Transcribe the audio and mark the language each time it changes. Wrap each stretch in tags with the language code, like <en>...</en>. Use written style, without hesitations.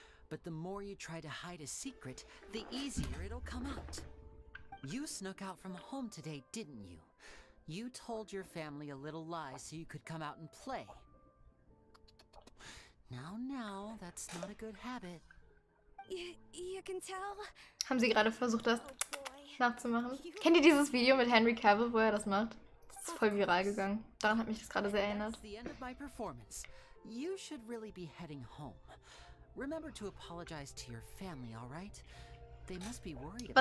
<en>But the more you try to hide a secret, the easier it'll come out. You snuck out from home today, didn't you? You told your family a little lie so you could come out and play. Now, that's not a good habit. You can tell?</en> <de>Haben sie gerade versucht, das</de> <en>Oh boy.</en> <de>nachzumachen? Kennt ihr dieses Video mit Henry Cavill, wo er das macht? Das ist voll viral gegangen. Daran hat mich das gerade sehr erinnert.</de> <en>That's the end of my performance. You should really be heading home. Remember to apologize to your family, all right? They must be worried about</en>